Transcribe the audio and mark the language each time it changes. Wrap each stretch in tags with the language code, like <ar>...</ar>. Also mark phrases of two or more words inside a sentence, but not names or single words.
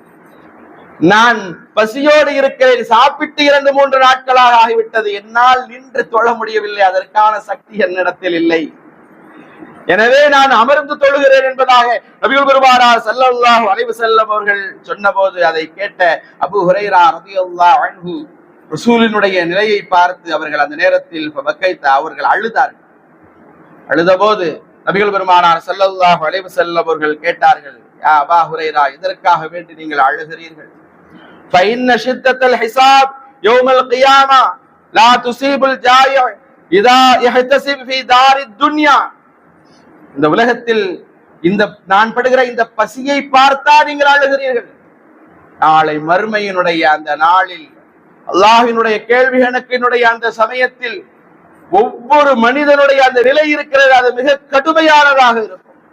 <ta>நான் பசியோடு இருக்கிறேன், சாப்பிட்டு 2-3 நாட்களாக ஆகிவிட்டது, என்னால் நின்று தொழ முடியவில்லை, அதற்கான சக்தி என்னிடத்தில் இல்லை, எனவே நான் அமர்ந்து தொழுகிறேன் என்பதாக நபிகள் பெருமானார்</ta> <ar>صلى الله عليه وسلم</ar> <ta>அவர்கள் சொன்னபோது அதை கேட்ட அபூ ஹுரைரா</ta> <ar>رضي الله عنه</ar> <ta>ரசூலினுடைய நிலையை பார்த்து அவர்கள் அந்த நேரத்தில் அவர்கள் அழுதார்கள். அழுதபோது நபிகள் பெருமானார்</ta> <ar>صلى الله عليه وسلم</ar> <ta>அவர்கள் கேட்டார்கள், யா அபா ஹுரைரா, இதற்காக வேண்டி நீங்கள் அழுகிறீர்கள்?</ta> <ar>فإن شدة الحساب يوم القيامة لا تصيب الجائع إذا يحتسب في دار الدنيا.</ar> <ta>இந்த உலகத்தில் இந்த நான் படுகிற இந்த பசியை பார்த்தா நீங்கள் அழுகிறீர்கள், நாளை மறுமையினுடைய அந்த நாளில் அல்லாஹ்வினுடைய கேள்வி கணக்கினுடைய அந்த சமயத்தில் ஒவ்வொரு மனிதனுடைய அந்த நிலை இருக்கிறது, அது மிக கடுமையானதாக இருக்கும்.</ta>